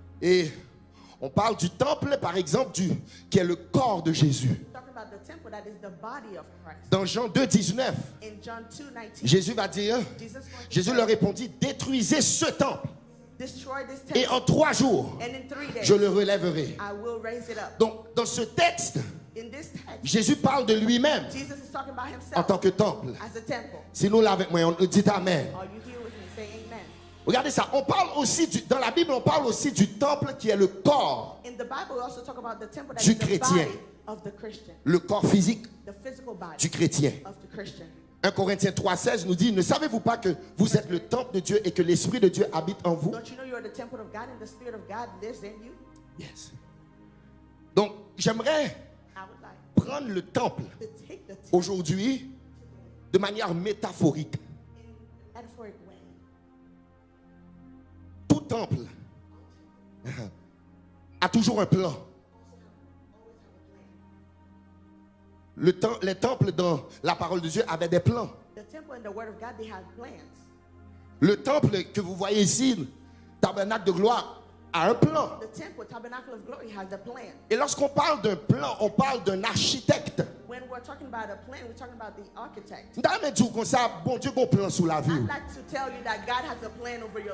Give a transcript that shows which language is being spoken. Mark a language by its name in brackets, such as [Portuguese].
[French] Et on parle du temple, par exemple, qui est le corps de Jésus. [English] Talking about the temple that is the body of Christ. [French] Dans Jean 2, 19, [English] In John 2:19, [French] Jésus va dire, Jésus leur répondit, détruisez ce temple [English] destroy this [French] et [English] temple, [French] en 3 jours, [English] and in 3 days [French] je le relèverai. [English] I will raise it up. [French] Donc, dans ce texte, [English] In this text, [French] Jésus parle de lui-même [English] Jesus is talking about [French] en [English] himself [French] tant que temple. [English] as a temple. [French] Si nous l'avons, on dit Amen. [English] Are you here with me? Say amen. [French] Regardez ça, on parle aussi, dans la Bible, on parle aussi du temple qui est le corps, [English] In the Bible, we also talk about the temple that [French] Du [English] is the [French] chrétien. [English] body of the Christian, [French] le corps physique [English] the physical body [French] du chrétien. [English] of the Christian. [French] 1 Corinthiens 3,16 nous dit, ne savez-vous pas que vous êtes le temple de Dieu et que l'Esprit de Dieu habite en vous? [English] Don't you know you are the temple of God and the Spirit of God lives in you? [French] Yes. Donc, j'aimerais [English] I would like [French] prendre le temple [English] to take the temple [French] aujourd'hui de manière métaphorique. [English] in a metaphoric way. [French] Tout temple a toujours un plan. Les temples dans la parole de Dieu avaient des plans. [English] The temple and the Word of God, they have plans. [French] Le temple que vous voyez ici, tabernacle de gloire, a un plan. [English] The temple, tabernacle of glory, has a plan. [French] Et lorsqu'on parle d'un plan, on parle d'un architecte. [English] When we're talking about a plan, we're talking about the architect. [French] D'ailleurs, dit comme ça, bon Dieu, bon plan sous la vie. [English] I'd like to tell you that God has a plan over your